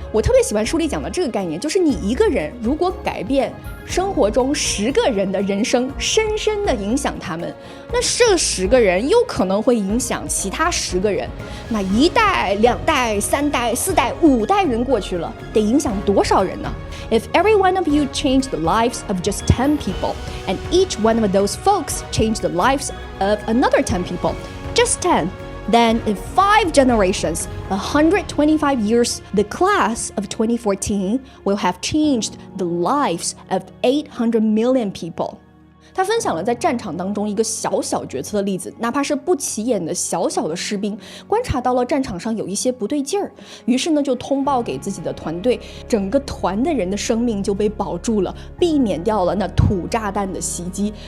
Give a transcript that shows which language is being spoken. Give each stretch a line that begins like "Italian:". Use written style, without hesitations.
Chinese: 我特别喜欢书里讲的这个概念，就是你一个人如果改变生活中10个人的人生，深深的影响他们，那这10个人有可能会影响其他10个人，那1代、2代、3代、4代、5代人过去了，得影响多少人呢？
English: If every one of you changed the lives of just 10 people, and each one of those folks changed the lives of another 10 people, just 10, then in 5 generations, 125 years, the class of 2014 will have changed the lives of 800 million people.
Chinese: 他分享了在战场当中一个小小决策的例子，哪怕是不起眼的小小的士兵，观察到了战场上有一些不对劲儿，于是呢就通报给自己的团队，整个团的人的生命就被保住了，避免掉了那土炸弹的袭击。